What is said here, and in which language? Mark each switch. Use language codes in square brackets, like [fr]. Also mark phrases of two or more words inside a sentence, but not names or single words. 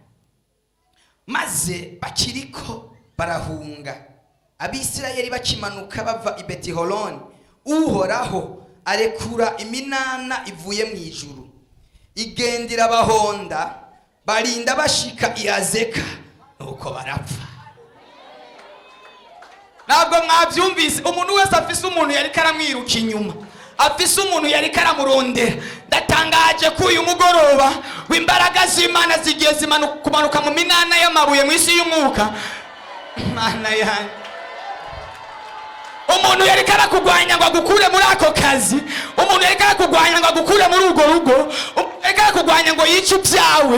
[rn] Maze bakiriko barahunga, Abisirayeli bakimanuka bava i Betihoroni, Uhoraho arekura iminana ivuye mu ijuru, igendera bahonda, barinda bashika i Azeka, nuko barapfa. Ntabwo mwabyumvise? Umuntu wese afise umuntu yari karamwiruka inyuma, afise umuntu yari karamurondera. Ndatangaje ko uyu mugoroba w'imbaraga z'Imana zigiye kumanuka mu minana y'amabuye mu isi y'umwuka. Mana yanjye, umuntu yari karakugwanya ngo agukure muri ako kazi, umuntu yari karakugwanya ngo agukure muri urwo rugo, yari karakugwanya ngo yice ibyawe.